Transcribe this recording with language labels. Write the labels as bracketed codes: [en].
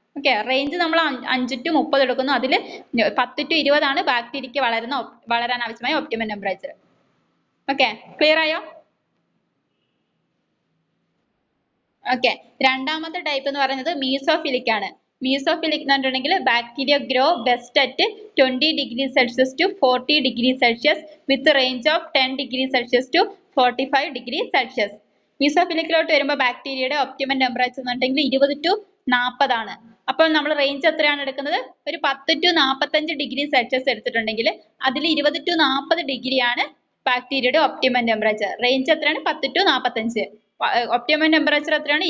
[ml] Okay, range നമ്മൾ 5 to 30 എടുക്കുന്നു. അതിൽ 10 to 20 ആണ് ബാക്ടീരിയക്ക് വളരാൻ ആവശ്യമായ ഒപ്റ്റിമം ടെമ്പറേച്ചർ. ഓക്കെ, ക്ലിയർ ആയോ? ഓക്കെ, രണ്ടാമത്തെ ടൈപ്പ് എന്ന് പറയുന്നത് മീസോഫിലിക് ആണ്. [en] mesophilic [ml] എന്ന് പറഞ്ഞിട്ടുണ്ടെങ്കിൽ [en] Bacteria grow best at 20 degrees Celsius to 40 degrees Celsius with range of 10 degrees Celsius to 45 degrees Celsius. [ml] മീസോഫിലിക്കിലോട്ട് വരുമ്പോൾ ബാക്ടീരിയയുടെ ഒപ്റ്റിമം ടെമ്പറേച്ചർ എന്ന് പറഞ്ഞിട്ടുണ്ടെങ്കിൽ 20 to 40 ആണ്. അപ്പോൾ നമ്മൾ റേഞ്ച് എത്രയാണ് എടുക്കുന്നത്? ഒരു 10 to 45 ഡിഗ്രി സെൽഷ്യസ് എടുത്തിട്ടുണ്ടെങ്കിൽ അതിൽ 20 to 40 ഡിഗ്രി ആണ് ബാക്ടീരിയയുടെ ഒപ്റ്റിമം ടെമ്പറേച്ചർ. റേഞ്ച് എത്രയാണ്? 10 to 45. ഒപ്റ്റിമം ടെമ്പറേച്ചർ എത്രയാണ്?